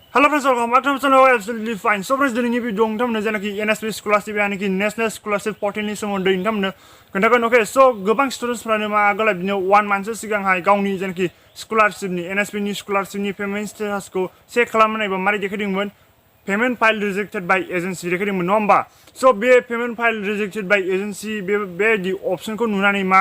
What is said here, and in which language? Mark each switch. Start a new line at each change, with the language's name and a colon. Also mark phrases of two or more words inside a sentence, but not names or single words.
English: Hello friends, welcome back to my channel. Absolutely fine. So friends,
Bodo: दिनैनि भिडिअ नोंथांमोननो जेनाखि NSP स्कलारशिप यानिकि
English: National Scholarship
Bodo: पर्टेलनि सोमोन्दै नोंथांमोननो खोन्थागोन।
English: OK so
Bodo: गोबां स्टुडेन्टसफ्रानो मा आगोल बिदिनो 1 मान्थसो सिगांहाय गावनि जेनाखि स्कलारशिपनि NSP नि स्कलारशिपनि पेमेन्ट स्टेटासखौ चेक खालामनो नायबा मारै देखायदोंमोन
English: payment file rejected by agency
Bodo: देखायदोंमोन नङा होमबा सो बे
English: payment file rejected by agency
Bodo: बेबायदि अपसनखौ नुनानै मा